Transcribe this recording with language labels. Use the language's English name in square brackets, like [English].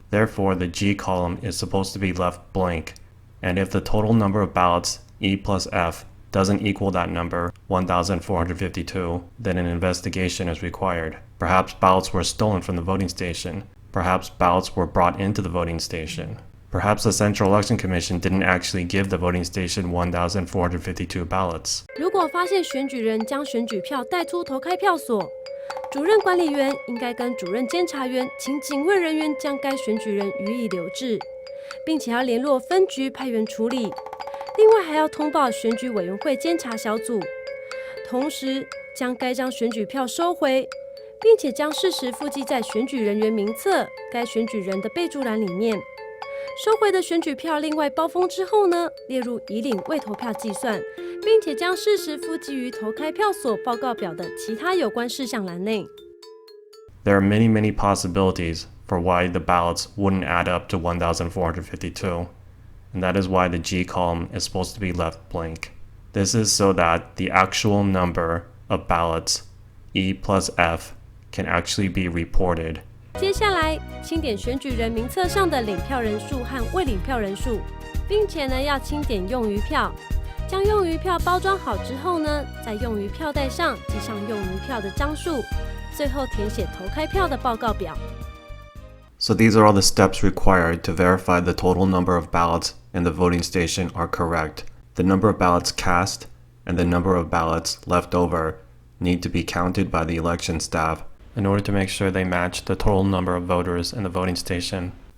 [English] Therefore, the G column is supposed to be left blank. And if the total number of ballots, E plus F, doesn't equal that number, 1,452, then an investigation is required. Perhaps ballots were stolen from the voting station. Perhaps ballots were brought into the voting station. Perhaps the Central Election Commission didn't actually give the voting station 1,452 ballots. [Chinese] 如果发现选举人将选举票带出投开票所，主任管理员应该跟主任监察员请警卫人员将该选举人予以留置，并且要联络分局派员处理。另外还要通报选举委员会监察小组，同时将该张选举票收回，并且将事实附记在选举人员名册该选举人的备注栏里面。收回的选举票另外包封之后呢，列入已领未投票计算，并且将事实附记于投开票所报告表的其他有关事项栏内。 [English] There are many possibilities for why the ballots wouldn't add up to 1,452, and that is why the G column is supposed to be left blank. This is so that the actual number of ballots, E+F, can actually be reported. [Chinese] 接下来，清点选举人名册上的领票人数和未领票人数，并且呢要清点用余票。将用余票包装好之后呢，在用余票袋上记上用余票的张数，最后填写投开票的报告表。 [English] So these are all the steps required to verify the total number of ballots in the voting station are correct. The number of ballots cast and the number of ballots left over need to be counted by the election staff in order to make sure they match the total number of voters in the voting station.